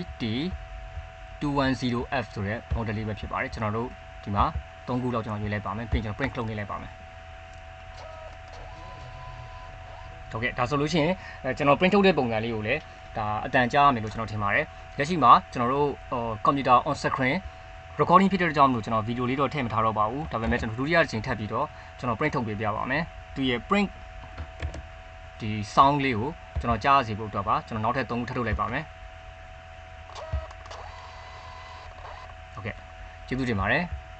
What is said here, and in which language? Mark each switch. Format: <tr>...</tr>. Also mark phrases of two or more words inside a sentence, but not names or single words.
<my>T210F ဆိုတဲ့ model လေးပဲဖြစ်ပါတယ်ကျွန်တော်တို့ဒီမှာ3ခုလောက်ကျွန်တော်ရွေးလိုက်ပါမယ်ပြီးရင်ကျွန်တော် print လုပ်နေလိုက်ပါမယ် ဟုတ်ကဲ့ဒါဆိုလို့ရှိရင်ကျွန်တော် print ထုတ်တဲ့ပုံစံလေးကိုလည်းဒါအတန်ကြားရမယ်လို့ကျွန်တော်ထင်ပါတယ်လက်ရှိမှာကျွန်တော်တို့</my> <en>computer on screen recording</en> <my>ဖြစ်တဲ့ကြောင့်မလို့ကျွန်တော်ဗီဒီယိုလေးတော့ထည့်မထားတော့ပါဘူးဒါပေမဲ့ကျွန်တော်ဒုတိယအချိန်ထပ်ပြီးတော့ကျွန်တော် print ထုတ်ပေးပြပါမယ်သူရဲ့ print ဒီ sound လေးကိုကျွန်တော်ကြားရစီဖို့အတွက်ပါကျွန်တော်နောက်ထပ်3ခုထပ်ထုတ်လိုက်ပါမယ်ဟုတ်ကဲ့ကျေးဇူးတင်ပါတယ်</my>